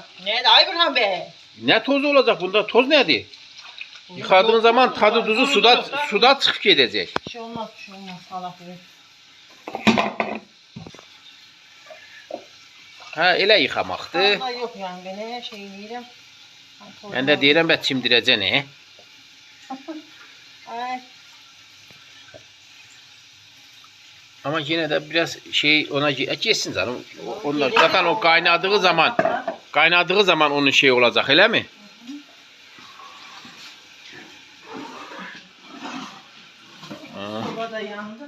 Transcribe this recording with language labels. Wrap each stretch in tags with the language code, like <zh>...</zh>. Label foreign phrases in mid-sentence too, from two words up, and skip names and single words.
<tr>Ne de Ayburhan be? Ne toz olacak bunda? Toz nedir? Yıkadığın zaman tadı tuzu suda çıkıp gidecek. Bir şey olmaz. Allah bilir.</tr> <az>Ha, elə yıkamaqdı.</az> <tr>Allah yok yani, ben her şeyi yiyeceğim.</tr> <az>Mən də deyirəm, bə çimdirəcən, Ay,</az> <tr>Ama yine de biraz şey ona geçsin canım. Onlar zaten o kaynadığı zaman onun şey olacak, öyle mi? baba da yandı.</tr>